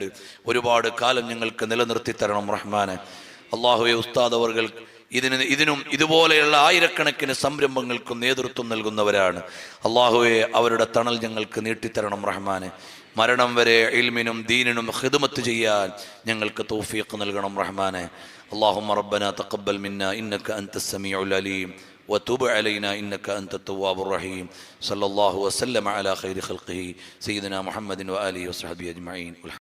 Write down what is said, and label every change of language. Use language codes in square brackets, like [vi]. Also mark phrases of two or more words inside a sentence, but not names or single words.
[ml] ഒരുപാട് കാലം ഞങ്ങൾക്ക് നിലനിർത്തി തരണം റഹ്മാനെ. അള്ളാഹുവെ, ഉസ്താദ് അവർക്ക് ഇതിനും ഇതുപോലെയുള്ള ആയിരക്കണക്കിന് സംരംഭങ്ങൾക്കും നേതൃത്വം നൽകുന്നവരാണ്. അള്ളാഹുവെ, അവരുടെ തണൽ ഞങ്ങൾക്ക് നീട്ടിത്തരണം റഹ്മാനെ. മരണം വരെ ഇൽമിനും ദീനിനും ഖിദ്മത്ത് ചെയ്യാൻ ഞങ്ങൾക്ക് തൗഫീഖ് നൽകണം റഹ്മാനെ. [ar] اللهم ربنا تقبل منا إنك أنت السميع العليم وتب علينا إنك أنت التواب الرحيم. صلى الله وسلم على خير خلقه سيدنا محمد وآله وصحبه أجمعين.